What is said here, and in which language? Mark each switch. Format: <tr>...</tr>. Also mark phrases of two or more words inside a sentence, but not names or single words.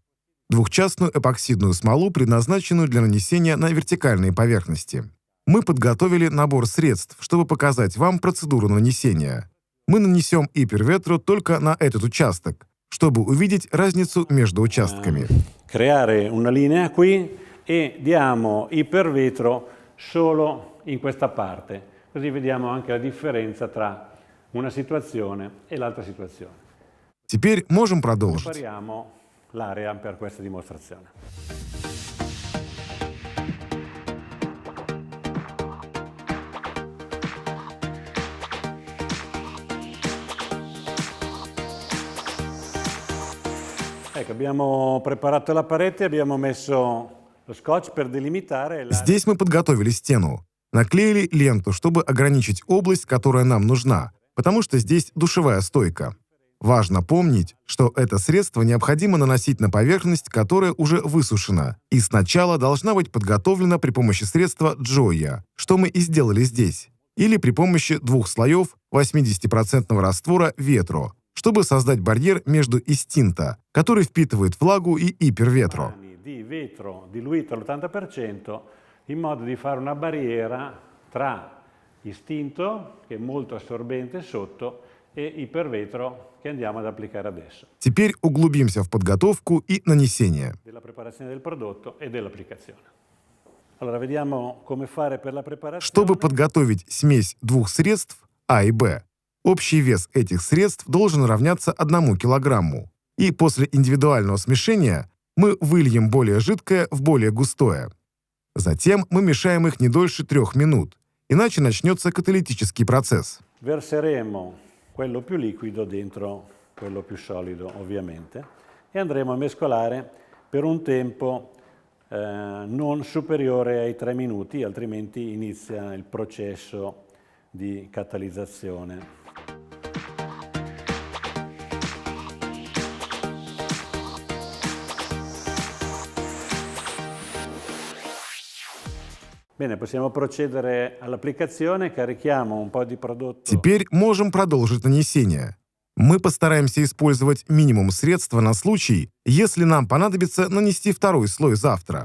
<ru>Двухчастную эпоксидную смолу, предназначенную для нанесения на вертикальные поверхности. Мы подготовили набор средств, чтобы показать вам процедуру нанесения. Мы нанесем Ipervetro только на этот участок, чтобы увидеть разницу между участками.</ru> <it>Creare una linea qui e diamo Ipervetro solo in questa parte, così vediamo anche la differenza tra una situazione e l'altra situazione.</it> <ru>Теперь можем продолжить.</ru> <it>Prepariamo l'area per questa dimostrazione. Ecco, abbiamo preparato la parete, abbiamo messo lo scotch per delimitare.</it> <ru>Здесь мы подготовили стену. Наклеили ленту, чтобы ограничить область, которая нам нужна, потому что здесь душевая стойка. Важно помнить, что это средство необходимо наносить на поверхность, которая уже высушена, и сначала должна быть подготовлена при помощи средства Gioia, что мы и сделали здесь, или при помощи 2 слоев 80% раствора Vetro, чтобы создать барьер между Istinta, который впитывает влагу, и Ipervetro.</ru> <it>Di vetro diluito all'80% in modo di fare una barriera tra Istinto, che è molto assorbente sotto, e Ipervetro che andiamo ad applicare adesso.</it> <ru>Теперь углубимся в подготовку и нанесение.</ru> <it>Della preparazione del prodotto e dell'applicazione. Allora vediamo come fare per la preparazione.</it> <ru>Чтобы подготовить смесь двух средств А и Б, общий вес этих средств должен равняться 1 килограмму. И после индивидуального смешения мы выльем более жидкое в более густое. Затем мы мешаем их не дольше 3 минут, иначе начнется каталитический процесс.</ru> <it>Verseremo quello più liquido dentro quello più solido, ovviamente, e andremo a mescolare per un tempo non superiore ai 3 minuti, altrimenti inizia il processo di catalizzazione. Bene, possiamo procedere all'applicazione, carichiamo un po' di prodotto.</it> <ru>Теперь можем продолжить нанесение. Мы постараемся использовать минимум средства на случай, если нам понадобится нанести 2 слой завтра.</ru>